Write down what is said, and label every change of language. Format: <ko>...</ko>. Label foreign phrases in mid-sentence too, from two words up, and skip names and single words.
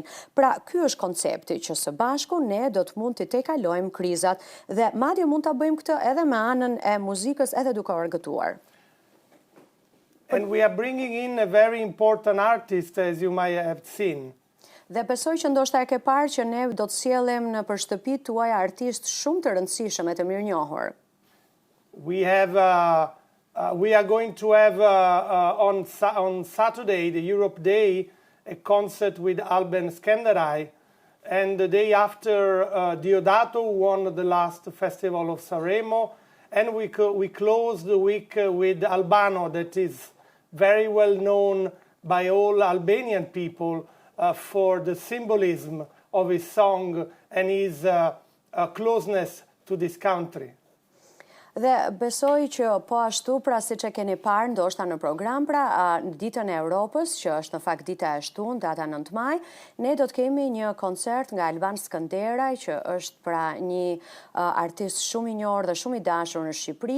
<sq>Pra, ky është koncepti që së bashku ne do të mund të tejkalojmë krizat dhe madje mund ta bëjmë këtë edhe me anën e muzikës, edhe duke argëtuar.</sq> <en>And we are bringing in a very important artist, as you might have seen.</en> <sq>Dhe besoj që ndoshta e ke parë që ne do të sjellim në shtëpitë tuaja artistë shumë të rëndësishëm e të mirënjohur.</sq> <en>We are going to have on Saturday, the Europe Day, a concert with Alban Skenderai, and the day after Diodato won the last festival of Sanremo, and we close the week with Albano, that is very well known by all Albanian people for the symbolism of his song and his closeness to this country.</en> <sq>Dhe besoj që po ashtu, pra siç e keni parë ndoshta në program, pra ditën e Europës, që është në fakt dita e shtunë, data 9 maj, ne do të kemi një koncert nga Alban Skënderaj, që është pra një artist shumë i njohur dhe shumë i dashur në Shqipëri.</sq>